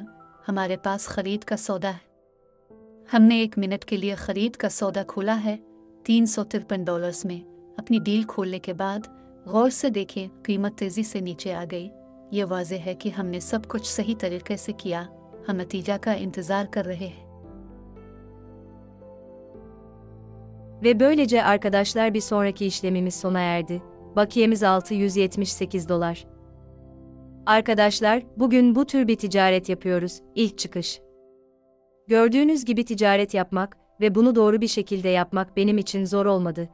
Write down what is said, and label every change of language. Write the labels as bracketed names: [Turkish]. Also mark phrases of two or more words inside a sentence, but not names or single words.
[Hindi] हमारे पास ख़रीद का सौदा है। हमने 1 मिनट के लिए ख़रीद का सौदा खोला है $353 में। अपनी डील खोलने के बाद गौर से देखें, कीमत तेजी से नीचे आ गई। ये वाज़ेह है कि हमने सब कुछ सही तरीके से किया। हम नतीजा का इंतज़ार कर रहे हैं। [Turkish] Ve böylece arkadaşlar bir sonraki işlemimiz sona erdi. Bakiyemiz $678. Arkadaşlar, bugün bu tür bir ticaret yapıyoruz. İlk çıkış. Gördüğünüz gibi ticaret yapmak ve bunu doğru bir şekilde yapmak benim için zor olmadı.